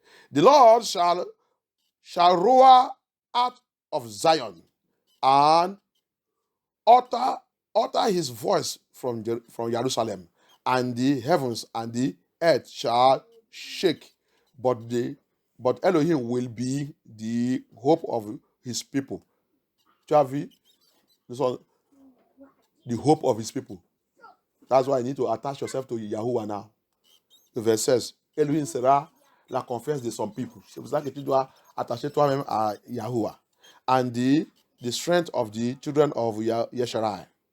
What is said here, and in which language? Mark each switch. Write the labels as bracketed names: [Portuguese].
[English] The Lord shall roar out of Zion, and utter his voice from Jerusalem, and the heavens and the earth shall shake, but Elohim will be the hope of his people. Chavi, the hope of his people. That's why you need to attach yourself to Yahuwah now. The verse says, [French] Elohim sera la confiance de son peuple. C'est pour ça que tu dois attacher toi-même à Yahuwah. [English] And the strength of the children of Yesharai.